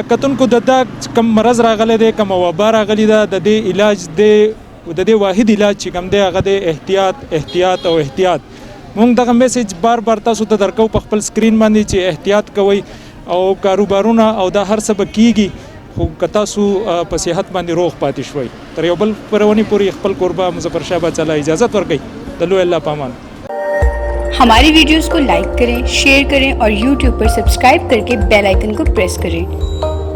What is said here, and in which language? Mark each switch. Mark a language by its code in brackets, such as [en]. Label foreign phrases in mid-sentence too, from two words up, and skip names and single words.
[ps] کتونکو د کم مرض راغلی دی کومه وبا راغلې ده د دې علاج د دې واحد علاج چې کوم دی هغه د احتیاط او احتیاط. موږ دغه میسج بار تاسو ته درکو په خپل سکرین باندې چې احتیاط کوئ او کاروبارونه او دا هر څه به کیږي خو که تاسو په صحت باندې روغ پاتې شوئ. تر یو بل پرونی پورې خپل کوربه مظفر شاه باچا اجازت ورکړئ. د لوی الله پامان. [ur] ہماری ویڈیوز کو لائک کریں، شیئر کریں اور YouTube پر سبسکرائب کر کے [en] bell icon [ur] کو پریس کریں.